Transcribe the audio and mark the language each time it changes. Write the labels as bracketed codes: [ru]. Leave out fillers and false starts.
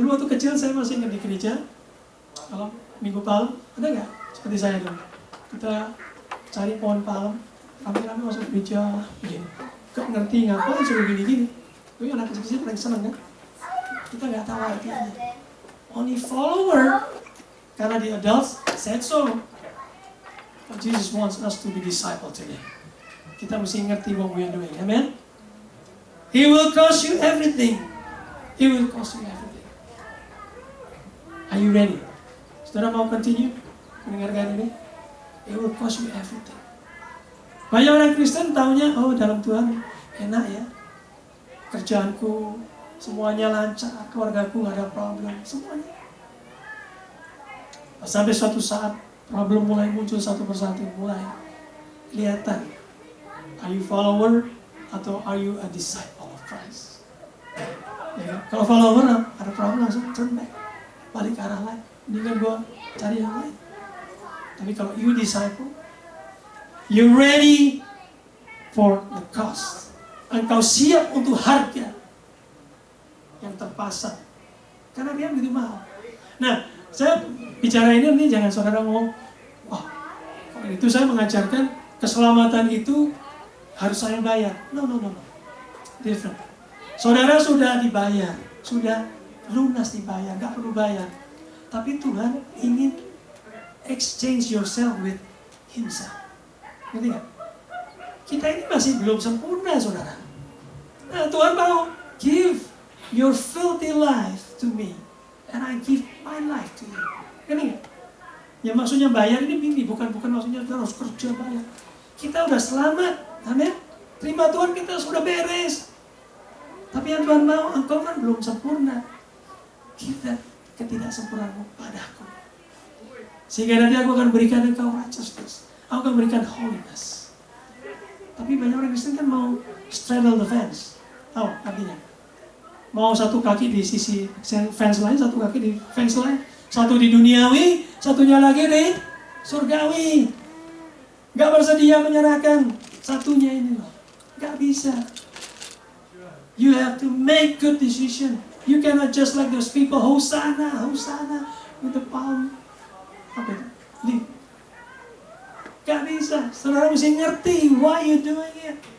[id] Dulu waktu kecil saya masih ingat di gereja, kalau minggu palem, ada nggak? Seperti saya dulu. Kita cari pohon palem, rame-rame masuk gereja, begini. Gak ngerti ngapain suruh gini-gini. Tapi anak kecil paling seneng kan? Kita nggak tahu artinya. [en] Only follower, karena the adults said so. But Jesus wants us to be disciple today. [id] Kita mesti ngerti [en] what we are doing. Amen? He will cost you everything. He will cost you everything. Are you ready? [id] Saudara mau continue mendengarkan ini? [en] It will cost you everything. [id] Banyak orang Kristen taunya, oh dalam Tuhan enak ya. Kerjaanku semuanya lancar, keluargaku gak ada problem, semuanya. Sampai suatu saat problem mulai muncul satu persatu, mulai kelihatan. [en] Are you follower atau are you a disciple of Christ? [id] Ya, kalau follower ada problem langsung [en] turn back, [id] balik ke arah lain. Ini kan gue cari yang lain. Tapi kalau [en] you disciple, you ready for the cost. [id] Engkau siap untuk harga yang terpasang. Karena dia begitu mahal. Nah, saya bicara ini jangan saudara ngomong, wah, kalau itu saya mengajarkan keselamatan itu harus saya bayar. [en] No. Different. [id] Saudara sudah dibayar, sudah lunas dibayar, nggak perlu bayar. Tapi Tuhan ingin [en] exchange yourself with Himself. [id] Ngerti nggak? Kita ini masih belum sempurna, saudara. Nah, Tuhan mau [en] give your filthy life to me, and I give my life to you. [id] Ngerti nggak? Ya maksudnya bayar ini bukan maksudnya kita harus kerja bayar. Kita udah selamat, amin. Terima Tuhan, kita sudah beres. Tapi yang Tuhan mau, engkau kan belum sempurna. Kita ketidaksempurnaanmu padaku. Sehingga nanti aku akan berikan engkau righteousness. Aku akan berikan holiness. Tapi banyak orang Kristen kan mau [en] straddle the fence. [id] Tahu artinya? Mau satu kaki di sisi fence lain, satu kaki di fence lain. Satu di duniawi, satunya lagi di surgawi. Gak bersedia menyerahkan satunya ini loh. Gak bisa. [en] You have to make good decision. You cannot just like those people, Hosanna, Hosanna, with the palm. [id] Apa itu? [en] Leave. [id] Gak bisa. Saudara mesti ngerti [en] why you doing it.